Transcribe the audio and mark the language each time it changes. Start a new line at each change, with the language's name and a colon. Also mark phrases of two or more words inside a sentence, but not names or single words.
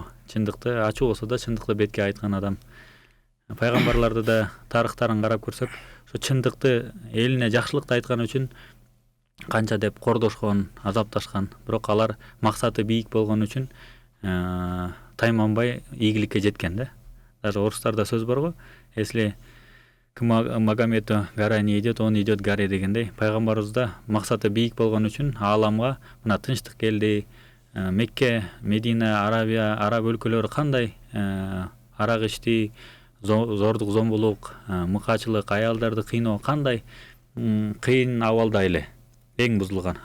Kyrgyz: Чындыкты ачуу болсо да чындыкты бетке айткан адам. Пайгамбарларды да тарыхтарын карап көрсөк, ошо чындыкты элине жакшылыкты айткан үчүн канча деп кордошкон, азапташкан. Бирок алар максаты бийик болгон үчүн тайманбай ийгиликке жеткен да. Даже орустарда сөз бар го.
Russian: Если к Магомету гора не идет, он идет горе дегендей.
Kyrgyz: Пайгамбарыбыз да максаты бийик болгон үчүн ааламга мына тынчтык келди. Мекке, Медина, Арабия, араб өлкөлөрү кандай арак ичти, зордук, зомбулук, мыкачылык, аялдарды кыйноо кандай кыйын абалда эле эң бузулган.